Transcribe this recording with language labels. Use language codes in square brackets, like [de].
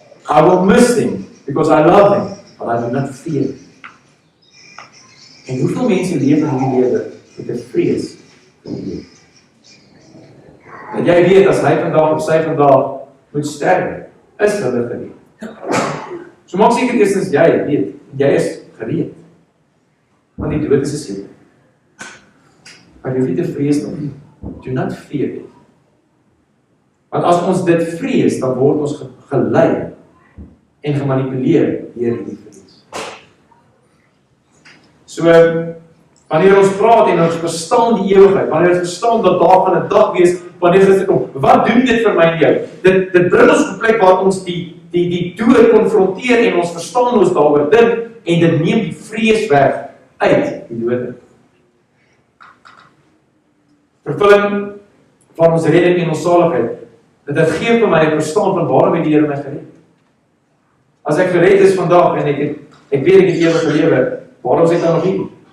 [en] I will miss them, because I love them, but I do not fear it. [af] En hoeveel mense leef in die lewe met 'n vrees vir die dood? Dat jy weet, as hy vandag of sy vandag moet sterwe, is hulle gereed. So maak seker eerstens jy weet, jy is gereed. Want die dood is 'n seker. Maar jy hoef nie te vrees nie. [en] Do not fear it. [af] Want as ons dit vrees, dan word ons gelei en gemanipuleer deur die vrees. So, wanneer ons praat en ons verstaan die ewigheid, wanneer ons verstaan dat daar gaan 'n dag wees, wanneer dit kom, wat doen dit vir my en jou? Dit bring ons op 'n plek waar ons die dood konfronteer en ons verstaan ons daaroor dink en dit neem die vrees weg uit die dood. Vervulling van ons redding en ons saligheid, dit gee vir my 'n verstaan van waarom het die Here my gered. As ek gered is vandag en ek weet ek het ewige lewe, waarom is ek dan nog hier?